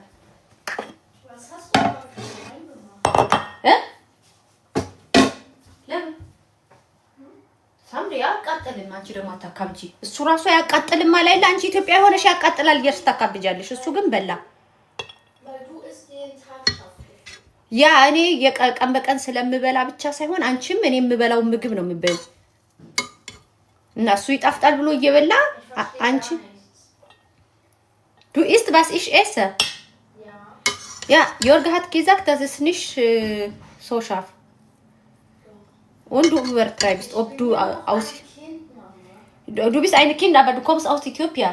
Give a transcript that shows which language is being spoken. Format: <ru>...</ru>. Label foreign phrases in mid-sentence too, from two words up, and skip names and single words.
<de>Was hast du da reingemacht? Hä? Lem.</de> <am>ሳምሪ ያቃጥልም አንቺ ደግሞ አታካብጂ። እሱ ራሱ ያቃጥልም ማለት አንቺ ኢትዮጵያ ሆነሽ ያቃጥላል እያልሽ ታካብጃለሽ። እሱ ግን በላ ያ እኔ የቀን በቀን ስለምበላ ብቻ ሳይሆን አንቺም እኔ የምበላው ምግብ ነው የምበይው እና እሱ ይጣፍጣል ብሎ እየበላ አንቺ</am> <de>Du isst, was ich esse? Ja. Ja, Jörg hat gesagt, das ist nicht so scharf. Und du übertreibst, ob du aus... Du bist ein Kind, aber du kommst aus Äthiopien.</de>